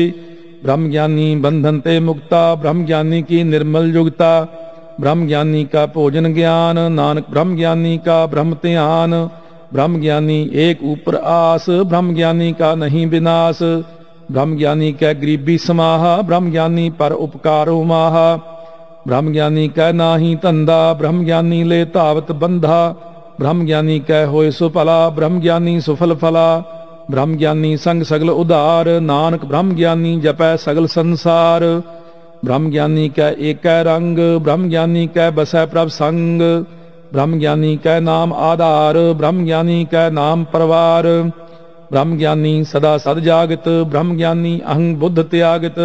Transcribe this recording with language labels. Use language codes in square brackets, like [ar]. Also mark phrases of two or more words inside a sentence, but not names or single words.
[hi] ब्रह्म ज्ञानी बंधन ते मुक्ता, ब्रह्म ज्ञानी की निर्मल युगता, ब्रह्म ज्ञानी का भोजन ज्ञान, नानक ब्रह्म ज्ञानी का ब्रह्म ध्यान, ब्रह्म ज्ञानी एक ऊपर आस, ब्रह्म ज्ञानी का नहीं विनाश, ब्रह्म ज्ञानी कै गरीबी समाहा, ब्रह्म ज्ञानी पर उपकारो माहा, ब्रह्म ज्ञानी कै नाहि धंधा, ब्रह्म ज्ञानी ले धावत बंधा, ब्रह्म ज्ञानी कै होए सुफला, ब्रह्म ज्ञानी सुफल फला, ब्रह्म ज्ञानी संग सगल उधार, नानक ब्रह्म ज्ञानी जपै सगल संसार, ब्रह्म ज्ञानी कै एकै रंग, ब्रह्म ज्ञानी कै बसै प्रभ संग, ब्रह्म ज्ञानी कै नाम आधार, ब्रह्म ज्ञानी कै नाम परवार, ब्रह्म ज्ञानी सदा सद जागत, ब्रह्म ज्ञानी अहं बुद्ध त्यागत,